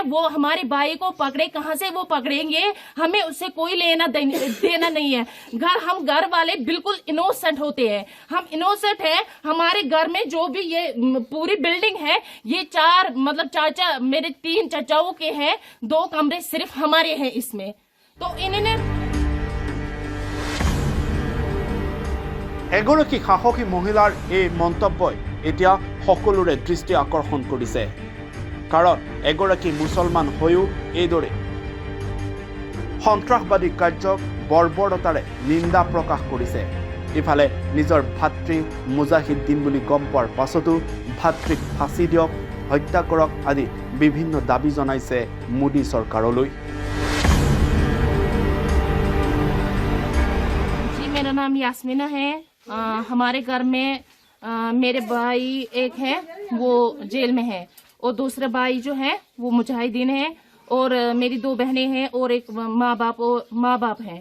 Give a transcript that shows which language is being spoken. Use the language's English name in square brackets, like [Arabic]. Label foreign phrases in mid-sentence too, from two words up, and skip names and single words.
[Hindi] वो हमारे भाई को पकड़े, कहाँ से वो पकड़ेंगे, हमें उससे कोई लेना देना नहीं है। हम घर वाले बिल्कुल इनोसेंट होते हैं, हम इनोसेंट हैं। हमारे घर में जो भी ये पूरी बिल्डिंग है, ये 4 चाचा, मेरे 3 चाचाओं के हैं, 2 कमरे सिर्फ हमारे हैं इसमें। तो इन्होंने [Assamese] এগৰাকী সাহসী মহিলাৰ এই মন্তব্যই এতিয়া সকলোৰে দৃষ্টি আকৰ্ষণ কৰিছে। কাৰণ এগৰাকী মুছলমান হৈও এইদৰে সন্ত্ৰাসবাদী কাৰ্যক বৰ্বৰতাৰে নিন্দা প্ৰকাশ কৰিছে। ইফালে নিজৰ ভাতৃ মুজাহিদ্দিন বুলি গম পোৱাৰ পাছতো ভাতৃক ফাঁচি দিয়ক, হত্যা কৰক আদি বিভিন্ন দাবী জনাইছে মোদী চৰকাৰলৈ। [Hindi] जी, मेरा नाम यास्मीना है। हमारे घर में मेरे भाई एक है वो जेल में है और दूसरा भाई जो है वो मुजाहिदीन है और मेरी 2 बहनें हैं और एक माँ बाप है।